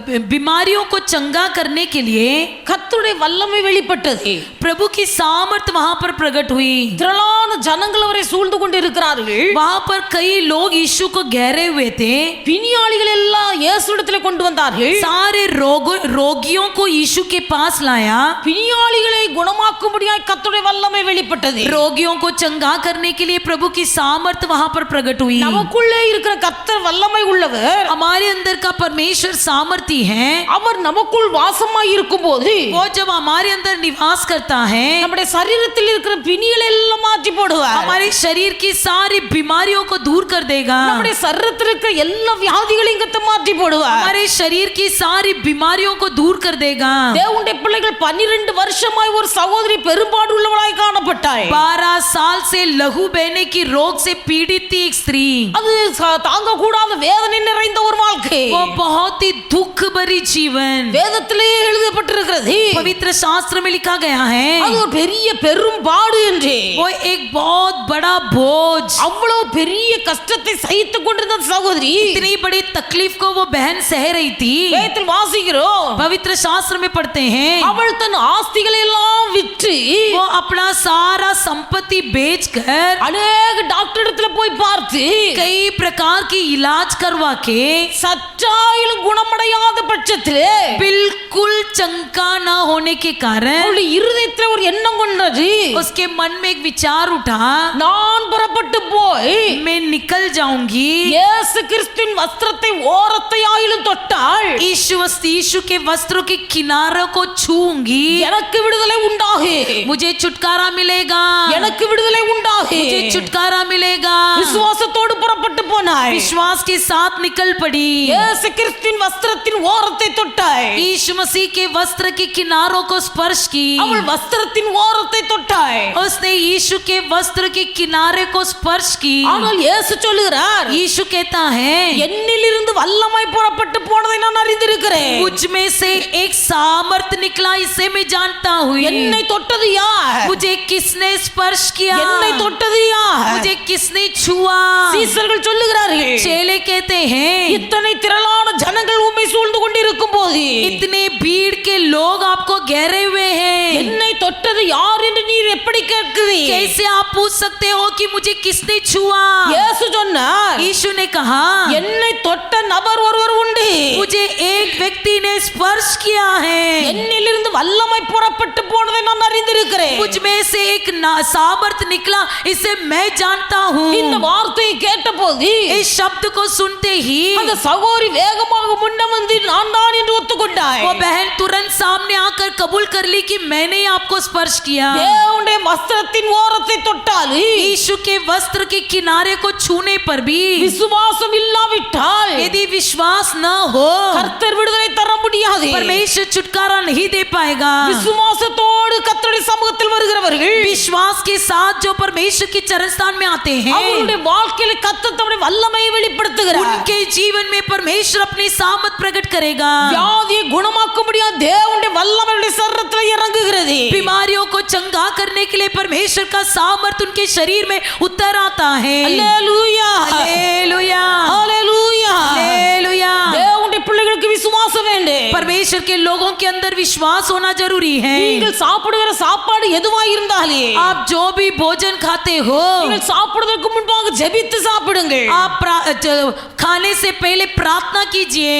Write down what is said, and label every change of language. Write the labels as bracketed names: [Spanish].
[Hindi] बीमारियों को चंगा करने के लिए [Tamil] கர்த்தருடைய வல்லமை வெளிப்பட்டது. [Hindi] प्रभु की सामर्थ वहां पर प्रकट हुई. [Tamil] திரளான ஜனங்கள் அவரை சூழ்ந்து கொண்டிருக்கிறார்கள். [Hindi] वहां पर कई लोग यीशु को घेरे हुए थे. [Tamil] பிணியாளிகள் எல்லாம் இயேசுவிடத்திலே கொண்டு வந்தார்கள். [Hindi] सारे रोगियों को यीशु के पास लाया. [Tamil] பிணியாளிகளை குணமாக்கும்படியாய் கர்த்தருடைய வல்லமை வெளிப்பட்டது. [Hindi] रोगियों को चंगा करने के लिए प्रभु की सामर्थ वहां पर प्रकट हुई. [Tamil] நமக்குள்ளே இருக்கிற கர்த்தர் வல்லமை உள்ளவர். [Hindi] हमारे अंदर का परमेश्वर सामर्थी है. [Tamil] அவர் நமக்குள் வாசமாய் இருக்கும்போது [Hindi] वो जब हमारे अंदर निवास करता है [Tamil] நம்முடைய சரீரத்தில் இருக்கிற பிணிகளை எல்லாம் மாற்றி போடுவார். [Hindi] हमारे शरीर की सारी बीमारियों को दूर कर देगा. [Tamil] நம்முடைய சரீரத்தில் இருக்கிற எல்லா வியாதிகளையும் கத்த மாற்றி போடுவார். [Hindi] हमारे शरीर की सारी बीमारियों को दूर कर देगा. [Tamil] தேவனுடைய பிள்ளைகள் 12 வருஷமாய் ஒரு சகோதரி பெரும்பாடு உள்ளவளாய் காணப்பட்டாள். [Hindi] 12 साल से लहू बहने की रोग से पीड़ित थी एक स्त्री. [Tamil] அது தாங்க கூடாத வேதனை நிறைந்த ஒரு வாழ்க்கை. [Hindi] वो बहुत ही दुख भरी जीवन [Tamil] வேதத்திலே எழுதப்பட்டிருக்கிறது. [Hindi] पवित्र शास्त्र में लिखा गया है. [Tamil] அது ஒரு பெரிய பெரும்பாடு என்று. [Hindi] वो एक बहुत बड़ा बोझ, [Tamil] அவ்வளவு பெரிய கஷ்டத்தை சகித்துக் கொண்டிருந்த சகோதரி [Hindi] इतनी बड़ी तकलीफ को वो बहन सह रही थी. [Tamil] வேதத்தில் வாசிக்கிறோம். [Hindi] पवित्र शास्त्र में पढ़ते हैं [Tamil] அவள் தன் ஆஸ்திகளை எல்லாம் விற்று [Hindi] वो अपना सारा संपत्ति बेचकर [Tamil] அநேக டாக்டர் இடத்துல போய் பார்த்து [Hindi] कई प्रकार की इलाज करवा के [Tamil] சற்றாயிலும் குணமடைய முடியாத பட்சத்திலே [Hindi] बिल्कुल चंका ना होने के कारण [Tamil] அவளுடைய இருதயத்துல ஒரு எண்ணம் கொண்டது, [Hindi] उसके मन में एक विचार उठा, [Tamil] நான் புறப்பட்டு போய் [Hindi] मैं निकल जाऊंगी, [Tamil] இயேசு கிறிஸ்துவின் வஸ்திரத்தை ஓரத்தை ஆயிலும் தொட்டால் [Hindi] यीशु के वस्त्रों के किनारों को छूंगी, [Tamil] எனக்கு விடுதலை உண்டாகு, [Hindi] मुझे छुटकारा मिलेगा, [Tamil] எனக்கு விடுதலை உண்டாகு. [Hindi] मुझे छुटकारा मिलेगा। [Tamil] விசுவாசத்தோடு புறப்பட்டு போனாய், [Hindi] विश्वास के साथ निकल पड़ी, [Tamil] இயேசு கிறிஸ்துவின் வஸ்திரத்தின் ஓரத்தை தொட்டாய், [Hindi] यीशु मसीह के वस्त्र के किनारों को स्पर्श की, [Tamil] அவள் வஸ்திரத்தின் ஓரத்தை தொட்டாய். [Hindi] उसने यीशु के वस्त्र के किनारे को स्पर्श की। [Tamil] ஆனால் இயேசு சொல்லுகிறார், [Hindi] यीशु कहता है, [Tamil] என்னிலிருந்து வல்லமை புறப்பட்டு போனதை நான் அறிந்திருக்கிறேன். [Hindi] मुझ में से एक सामर्थ निकला, इसे मैं जानता हूँ। [Tamil] என்னை தொட்டது யார்? [Hindi] मुझे किसने स्पर्श किया? [Tamil] என்னை தொட்டது யார்? [Hindi] मुझे किसने छुआ? [Tamil] சீசர்கள் சொல்லுகிறார்கள், [Hindi] चेले कहते हैं, [Tamil] இத்தனை திரளான ஜனங்கள் உம்மை சூழ்ந்து கொண்டிருக்கும் போது [Hindi] इतने भीड़ के लोग आपको घेरे हुए हैं, [Tamil] என்னை தொட்டது யார் என்று நீர் எப்படி கேட்கிறீர்? [Hindi] कैसे आप पूछ सकते हो कि मुझे किसने छुआ? [Tamil] இயேசு சொன்னார், [Hindi] यीशु ने कहा, [Tamil] என்னை தொட்ட நபர் ஒருவர் உண்டு, [Hindi] मुझे एक व्यक्ति ने स्पर्श किया है, [Tamil] என்னிலிருந்து வல்லமை புறப்பட்டு போனதை நான் அறிந்திருக்கிறேன். [Hindi] मुझ में से एक सामर्थ निकला, इसे मैं जानता हूँ। [Tamil] இந்த வார்த்தையை கேட்டபோது [Hindi] इस शब्द को सुनते ही [Tamil] அந்த சகோதரி வேகமாக முன்ன வந்து நான் தான் என்று ஒத்துக்கொண்டாய். [Hindi] वो बहन तुरंत सामने आकर कबूल कर ली कि मैंने आपको स्पर्श किया। [Tamil] தேவனுடைய வஸ்திரத்தின் ஓரத்தை தொட்டால், [Hindi] यीशु के वस्त्र के किनारे को छूने पर भी [Tamil] விசுவாசம் இல்லாவிட்டால் [Hindi] यदि विश्वास न हो, [Tamil] கர்த்தர் விடுதலை தர முடியாது. [Hindi] परमेश्वर छुटकारा नहीं दे पाएगा। [Tamil] விசுவாசத்தோடு கர்த்தருடைய சமூகத்தில் வருகிறவர்கள் [Hindi] विश्वास के साथ जो परमेश्वर के चरण स्थान में आते हैं, [Tamil] அவருடைய வாழ்க்கையில கர்த்தர் தம்முடைய வல்லமையை வெளிப்படுத்துகிறார். [Hindi] उनके जीवन में परमेश्वर अपनी सामर्थ प्रकट करेगा। [Tamil] வியாதியை குணமாக்க முடியாத தேவனுடைய வல்லமையுடைய சரீரத்தில் இறங்குகிறது. [Hindi] बीमारियों को चंगा करने के लिए परमेश्वर का सामर्थ उनके शरीर में उतर आता है। [Tamil] அல்லேலூயா, [Hindi] हालेलुया, [Tamil] அல்லேலூயா. [Hindi] हालेलुया। [Tamil] தேவனுடைய பிள்ளைகளுக்கு விசுவாசம் வேண்டும். [Hindi] परमेश्वर के लोगों के अंदर विश्वास होना जरूरी है। [Tamil] நீங்கள் சாப்பிடுகிற சாப்பாடு எதுவாக இருந்தாலே [Hindi] आप जो भी भोजन खाते हो, [Tamil] நீங்கள் சாப்பிடுவதற்கு முன்பாக ஜெபித்து சாப்பிடுங்கள். [Hindi] आप खाने से पहले प्रार्थना कीजिए।